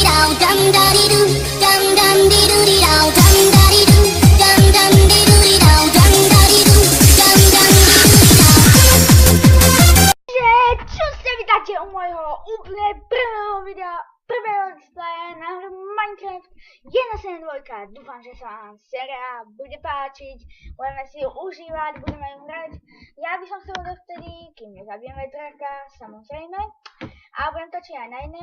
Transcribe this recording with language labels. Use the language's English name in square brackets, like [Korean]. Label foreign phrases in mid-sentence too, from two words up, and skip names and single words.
[Slovak] dum da di doo, dum dum di doo di dow, dum da di doo, dum dum di doo di dow, dum da di doo, dum dum di doo di dow. Čo ste vítajte u mojho úplne prvého videa, prvého displaye na hru Minecraft 1.7.2. Dúfam, že sa vám séria bude páčiť, budeme si ju užívať, budeme ju hrať. Ja by som chcel dovtedy, kým nezabijeme draka, samozrejme, a budem točiť aj na iné.